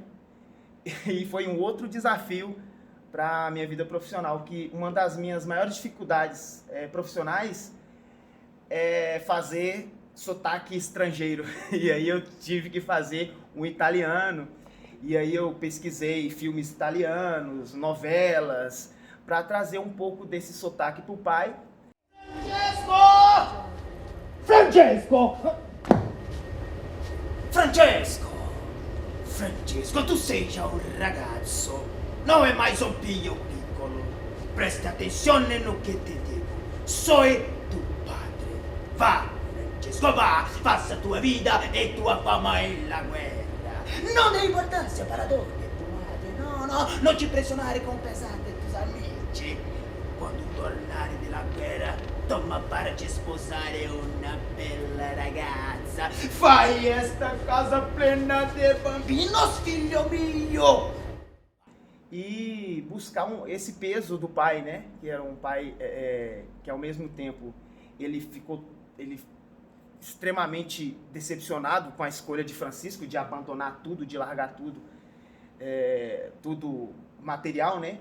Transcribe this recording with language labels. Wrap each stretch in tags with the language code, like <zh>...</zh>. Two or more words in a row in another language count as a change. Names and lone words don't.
<pt>E foi um outro desafio para a minha vida profissional, que uma das minhas maiores dificuldades profissionais é fazer sotaque estrangeiro. E aí eu tive que fazer um italiano, e aí eu pesquisei filmes italianos, novelas, para trazer um pouco desse sotaque para o pai. Francesco!</pt> <it>Francesco, tu sei già un ragazzo, non è mai un figlio piccolo. Presta attenzione no che ti dico.</it> <es>Soy tu padre.</es> <it>Va, Francesco, va,</it> <pt>passa tua vida e tua fama</pt> <es>en la guerra.</es> <it>Non hai importanza para donne, tu madre, no, non ci pressionare con pesante tus amici. Quando tornare della guerra,</it> <pt>toma para te</pt> <it>sposare una bella ragazza. Fai esta casa plena de bambinos, filho mio.</it> <pt>E buscar esse peso do pai, né? Que era um pai que ao mesmo tempo ele ficou extremamente decepcionado com a escolha de Francisco de abandonar tudo, de largar tudo, tudo material, né?</pt>